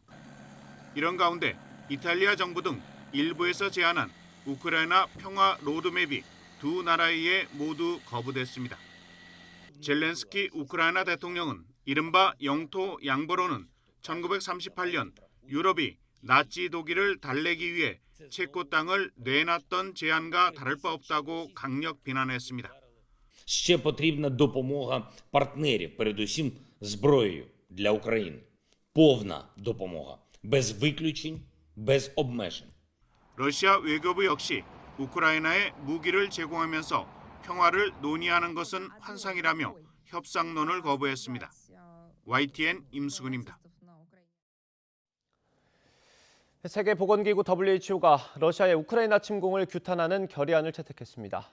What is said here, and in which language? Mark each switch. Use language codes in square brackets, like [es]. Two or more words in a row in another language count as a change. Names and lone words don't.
[ko] 이런 가운데 이탈리아 정부 등 일부에서 제안한 우크라이나 평화 로드맵이 두 나라에 의해 모두 거부됐습니다. 젤렌스키 우크라이나 대통령은 이른바 영토 양보로는 1938년 유럽이 나치 독일을 달래기 위해 체코 땅을 내놨던 제안과 다를 바 없다고 강력 비난했습니다. [uk] Ще потрібна допомога партнерів, передусім зброєю для України. Повна допомога, без виключень, без обмежень. [ko] 러시아 외교부 역시 우크라이나에 무기를 제공하면서 평화를 논의하는 것은 환상이라며 협상론을 거부했습니다. YTN 임수근입니다. 세계보건기구 WHO가 러시아의 우크라이나 침공을 규탄하는 결의안을 채택했습니다.